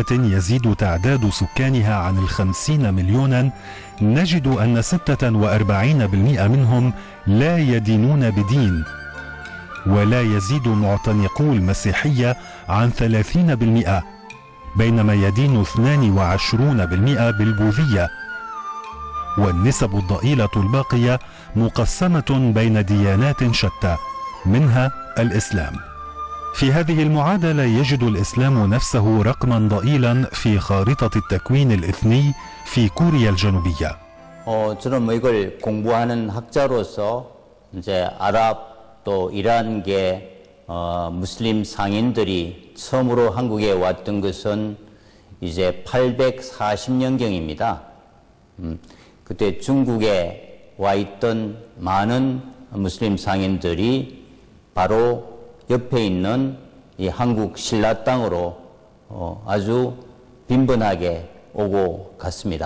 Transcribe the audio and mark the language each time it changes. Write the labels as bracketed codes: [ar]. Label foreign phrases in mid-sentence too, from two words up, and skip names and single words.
[ar] يزيد تعداد سكانها عن 50 مليونا نجد أن 46% منهم لا يدينون بدين، ولا يزيد معتنقو المسيحية عن 30%، بينما يدين 22% بالبوذية، والنسب الضئيلة الباقية مقسمة بين ديانات شتى منها الإسلام. في هذه المعادلة يجد الإسلام نفسه رقما ضئيلا في خارطة التكوين الإثني في كوريا الجنوبية. [ko] 저는 이걸 공부하는 학자로서 이제 아랍 또 이란계 무슬림 상인들이 처음으로 한국에 왔던 것은 이제 840년경입니다. 그때 중국에 와 있던 많은 무슬림 상인들이 바로 옆에 있는 이 한국 신라 땅으로 아주 빈번하게 오고 갔습니다.